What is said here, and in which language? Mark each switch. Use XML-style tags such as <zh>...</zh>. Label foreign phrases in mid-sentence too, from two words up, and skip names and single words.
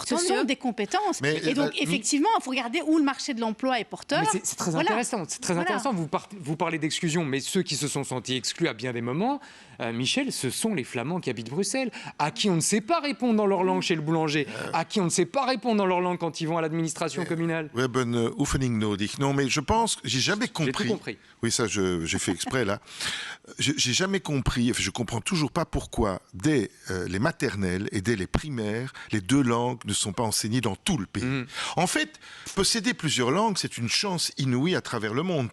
<fr>ce sont des compétences. Et donc, effectivement, il faut regarder où le marché de l'emploi est porteur. Mais c'est très intéressant. C'est très intéressant. Vous parlez d'exclusion, mais ceux qui se sont sentis exclus à bien des moments, Michel, ce sont les Flamands qui habitent Bruxelles, à qui on ne sait pas répondre dans leur langue chez le boulanger, à qui on ne sait pas répondre dans leur langue quand ils vont à l'administration communale.</fr> <nl>We hebben oefening nodig.</nl> <fr>Non, mais je pense que j'ai jamais compris. J'ai tout compris. Oui, ça, j'ai fait exprès là. J'ai jamais compris. Je comprends toujours pas pourquoi dès les maternelles et dès les primaires, les 2 langues ne sont pas enseignées dans tout le pays. En fait, posséder plusieurs langues, c'est une chance inouïe à travers le monde.</fr>